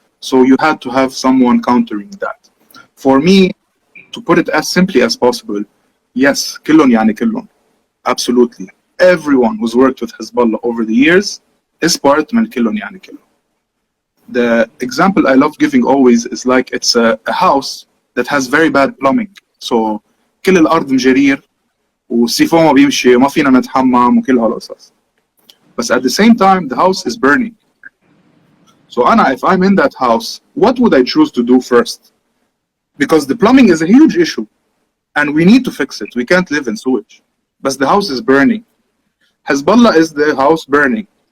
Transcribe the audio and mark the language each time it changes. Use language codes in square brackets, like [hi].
[en] So you had to have someone countering that. For me, to put it as simply as possible, yes, [ar] كلهم يعني كلهم. [en] Absolutely. Everyone who's worked with Hezbollah over the years is part [ar] من كلهم يعني كلهم. [en] The example I love giving always is like it's a house that has very bad plumbing. [ar] So كل الأرض مجرير والسيفون ما بيمشي وما فينا نتحمم وكل هالقصص. [en] But at the same time, the house is burning. So Anna, if I'm in that house, what would I choose to do first? Because the plumbing is a huge issue. And we need to fix it. We can't live in sewage. But the house is burning. Hezbollah is the house burning.